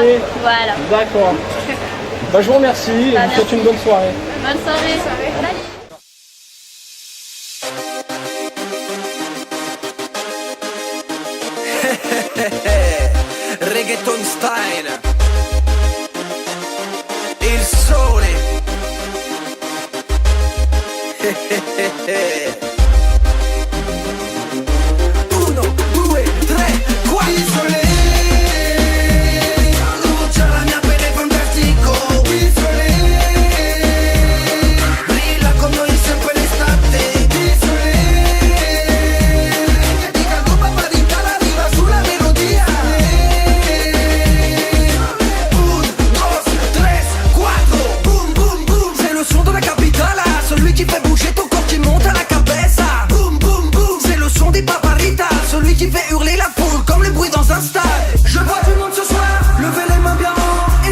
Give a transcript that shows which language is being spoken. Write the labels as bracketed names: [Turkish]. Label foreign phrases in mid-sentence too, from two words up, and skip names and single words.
[French] hantées. Voilà. D'accord. Je vous remercie et je vous souhaite une bonne soirée. Bonne soirée. Salut. [English] Reggaeton style, [Italian] il sole. Uno, due, tre, quattro. Il sole lucia la mia pelle fantastico. Il sole brilla con noi sempre l'estate. Il sole ti canto paparita la riva sulla melodia. [French] Celui qui fait bouger ton corps, qui monte à [Spanish] la cabeza. [French] Boum boum boum, c'est le son des paparitas. Celui qui fait hurler la foule comme le bruit dans un stade. Je vois tout le monde ce soir, levez les mains bien haut.